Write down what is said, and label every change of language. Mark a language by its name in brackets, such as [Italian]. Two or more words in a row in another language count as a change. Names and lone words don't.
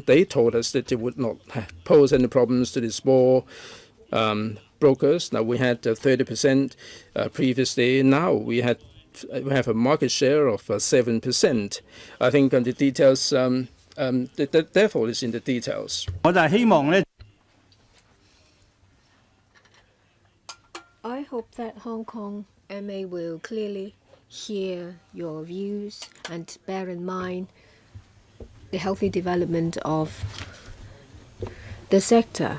[English] They told us that it would not pose any problems to the small brokers. Now we had 30% previously. Now we have a market share of 7%. I think the details, the devil is in the details. [Cantonese] 我就係希望咧。 [English] I hope that Hong Kong MA will clearly hear your views and bear in mind the healthy development of the sector.